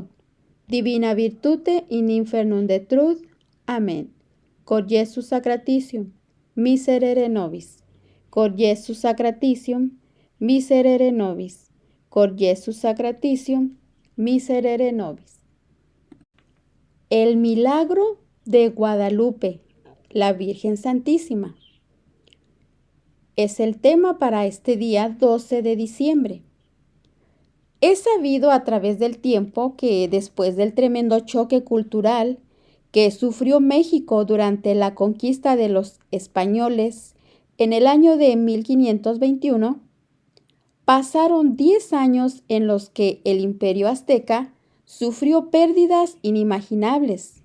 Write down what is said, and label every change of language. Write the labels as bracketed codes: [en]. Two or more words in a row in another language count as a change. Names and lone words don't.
[la] Divina virtute in infernum detruit. Amen. Cor Iesus sacratitium, miserere nobis. Cor Iesus sacratitium, miserere nobis. Cor Iesus sacratitium, miserere nobis. [es] El milagro de Guadalupe, la Virgen Santísima, es el tema para este día 12 de diciembre. Es sabido a través del tiempo que después del tremendo choque cultural que sufrió México durante la conquista de los españoles en el año de 1521, pasaron 10 años en los que el imperio azteca sufrió pérdidas inimaginables.